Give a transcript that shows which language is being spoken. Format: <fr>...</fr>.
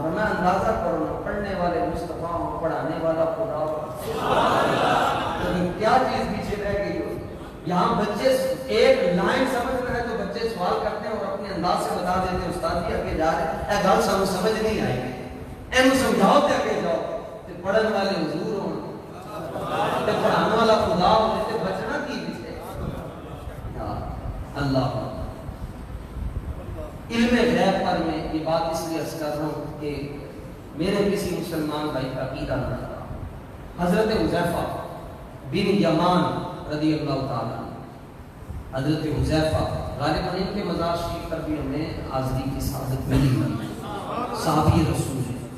<ur>فرمایا اندازہ کرو نا, پڑھنے والے مصطفیٰ ہوں, پڑھانے والا خدا ہو, کیا چیز پیچھے رہ گئی ہو. یہاں بچے ایک لائن سمجھ رہے ہیں تو بچے سوال کرتے ہیں اور اپنے انداز سے بتا دیتے ہیں استاد جی اگے جا رہے ہیں,</ur> <pa>گل سمجھ نہیں آئی گی, اینو سمجھاؤ تے اگے جاؤ. تے پڑھن والے حضور ہوں, تے پڑھانے والا خدا ہو, تے بچنا کی پیچھے.</pa> <ur>اللہ علم غیب پر میں یہ بات اس لیے عرض کر رہا ہوں کہ میرے کسی مسلمان بھائی کا عقیدہ نہ تھا. حضرت حذیفہ بن یمان رضی اللہ تعالیٰ, حضرت حذیفہ غالباً ان کے مزار شریف پر بھی ہمیں حاضری کی سعادت ملی ہوئی, صحابی رسول ہیں.</ur>